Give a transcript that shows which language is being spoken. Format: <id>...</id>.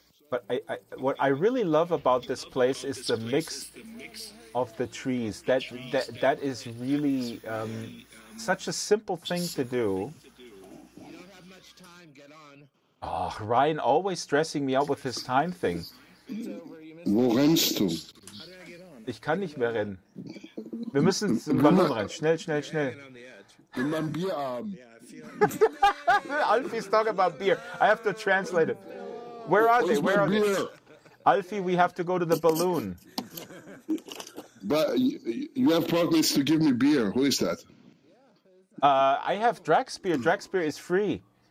<en>But what I really love about this place is the mix of the trees. That is really such a simple thing to do. Oh, Ryan always stressing me out with his time thing.</en> <de>Wo rennst du? Ich kann nicht mehr rennen. Wir müssen zum Ballon rennen. Schnell, schnell, schnell. In meinem Bierabend.</de> <en>Alfy's talking about beer. I have to translate it. Where are they? Where are they? Alfy, we have to go to the balloon. But you have promised to give me beer. Who is that? I have Drax beer. Drax beer is free.</en>